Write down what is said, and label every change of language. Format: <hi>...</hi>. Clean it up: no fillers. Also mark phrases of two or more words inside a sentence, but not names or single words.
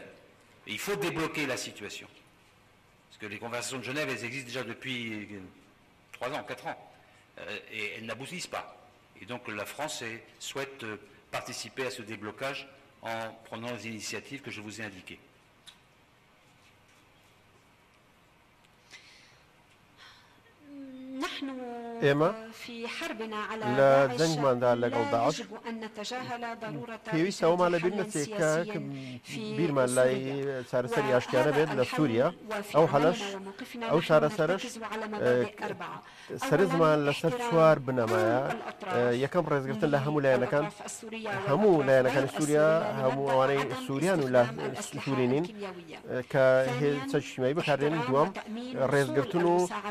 <fr>Et il faut débloquer la situation. Parce que les conversations de Genève, elles existent déjà depuis 3 ans, 4 ans. Et elles n'aboutissent pas. Et donc la France souhaite participer à ce déblocage en prenant les initiatives que je vous ai indiquées.</fr> <ckb>ئێمە لە جەنگماندا لەگەڵ داعش پێویستە ئەومان لەبیر نەچێت کە بیرمان لای چارەسەری ئاشکانە بێت لە سووریا ئەو هەلەش ئەو چارەسەرش سەرنجمان لەسەر 4 بنەمایە یەکەم ڕێزگرتن لە هەموو لایەنەکانی سووریا هەموو ئەوانەی سووریان و لە سوورینین کە هێزە اجتیماعی بەکاردێنن دووەم ڕێزگرتن و</ckb>